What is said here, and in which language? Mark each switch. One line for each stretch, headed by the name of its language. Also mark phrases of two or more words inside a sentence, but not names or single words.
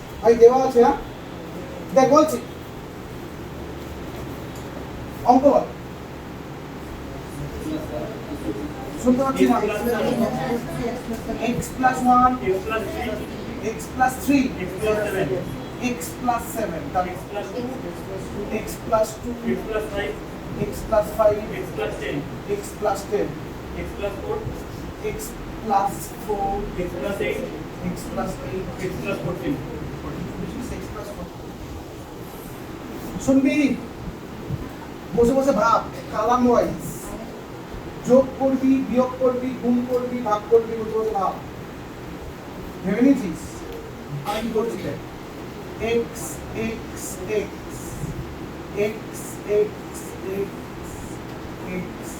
Bangla: ভাই দেওয়া আছে না দেখ বলছি অঙ্ক বল শুনতে পাচ্ছি না x
English: plus 1 x plus 3 x plus 7 তাহলে x plus 2 x plus 5 x plus 10 x plus 10 x plus 4 x plus 4 x plus 8 x plus 8 x plus 14 x plus
Bangla: 14 শুনবি বসে বসে ভাব
English: column wise
Bangla: যোগ করবি বিয়োগ করবি গুণ করবি ভাগ করবি বসে বসে ভাব ভেবে নিয়েছিস আমি কি করছি x x x x x x x